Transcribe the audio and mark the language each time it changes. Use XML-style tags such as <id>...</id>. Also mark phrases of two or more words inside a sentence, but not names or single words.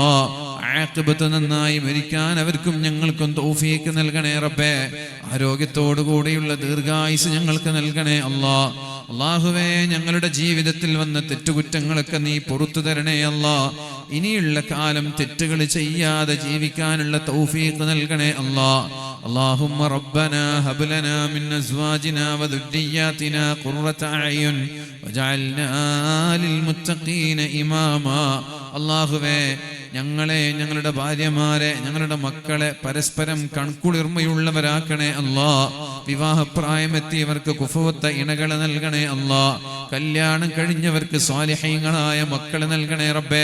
<ml>ആഖിബത്ത് നന്നായി മരിക്കാൻ അവർക്കും ഞങ്ങൾക്കും തൗഫീഖ് നൽകണേ റബ്ബേ. ആരോഗ്യത്തോടു കൂടിയുള്ള ദീർഘായുസ് ഞങ്ങൾക്ക് നൽകണേ അല്ലാ. അല്ലാഹുവേ, ഞങ്ങളുടെ ജീവിതത്തിൽ വന്ന തെറ്റുകുറ്റങ്ങളൊക്കെ നീ പുറത്തു തരണേ അല്ലാ. ഇനിയുള്ള കാലം തെറ്റുകൾ ചെയ്യാതെ ജീവിക്കാനുള്ള തൗഫീഖ് നൽകണേ അല്ലാ.</ml> <ar>اللهم ربنا هب لنا من أزواجنا وذرياتنا قرة أعين وجعلنا للمتقين إماما.</ar> <ml>അല്ലാഹുവേ, ഞങ്ങളെ, ഞങ്ങളുടെ ഭാര്യമാരെ, ഞങ്ങളുടെ മക്കളെ പരസ്പരം കൺകുളിർമയുള്ളവരാക്കണേ അല്ലാ. വിവാഹപ്രായമെത്തിയവർക്ക് കുഫുവത്ത ഇണകളെ നൽകണേ അല്ലാ. കല്യാണം കഴിഞ്ഞവർക്ക് സ്വാലിഹീങ്ങളായ മക്കളെ നൽകണേ റബ്ബേ.</ml>